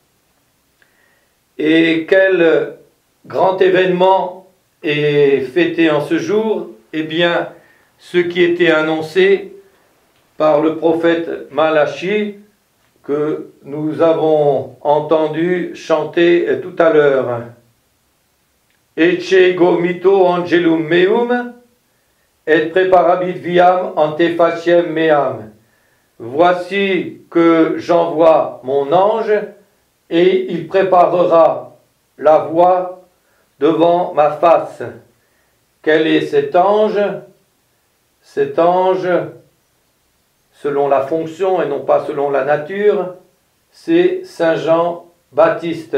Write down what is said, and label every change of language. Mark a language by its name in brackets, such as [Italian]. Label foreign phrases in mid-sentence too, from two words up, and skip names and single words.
[French] Et quel grand événement est fêté en ce jour? Eh bien, ce qui était annoncé par le prophète Malachi, que nous avons entendu chanter tout à l'heure. [Latin] Ecce ego mito angelum meum, et preparabit viam ante faciem meam. [French] Voici que j'envoie mon ange, et il préparera la voie devant ma face. Quel est cet ange? Cet ange, selon la fonction et non pas selon la nature, c'est Saint Jean-Baptiste.